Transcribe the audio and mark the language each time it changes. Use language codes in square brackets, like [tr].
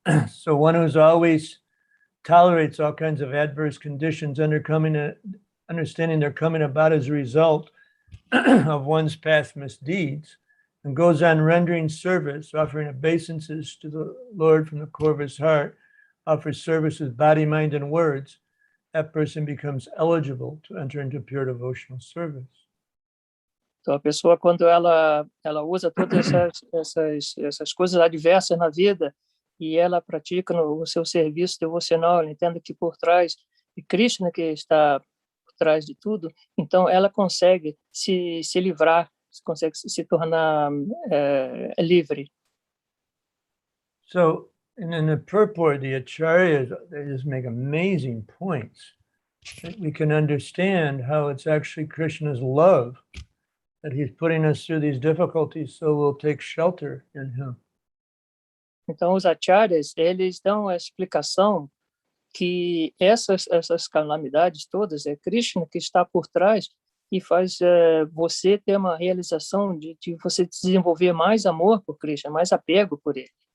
[en] So one who's always tolerates all kinds of adverse conditions understanding they're coming about as a result of one's past misdeeds, and goes on rendering service, offering obeisances to the Lord from the core of his heart, offers service with body, mind, and words, that person becomes eligible to enter into pure devotional service. [pt] Então, a pessoa, quando ela usa todas essas coisas adversas na vida e ela pratica o seu serviço devocional, ela entende que por trás de Krishna que está por trás de tudo, então ela consegue se livrar, consegue se tornar livre. [en] So, and in the purport, the acharyas, they just make amazing points that we can understand how it's actually Krishna's love that he's putting us through these difficulties so we'll take shelter in him. [pt] Então, os acharyas, eles dão a explicação que essas calamidades todas, é Krishna que está por trás e faz você ter uma realização de você desenvolver mais amor por Krishna, mais apego por ele.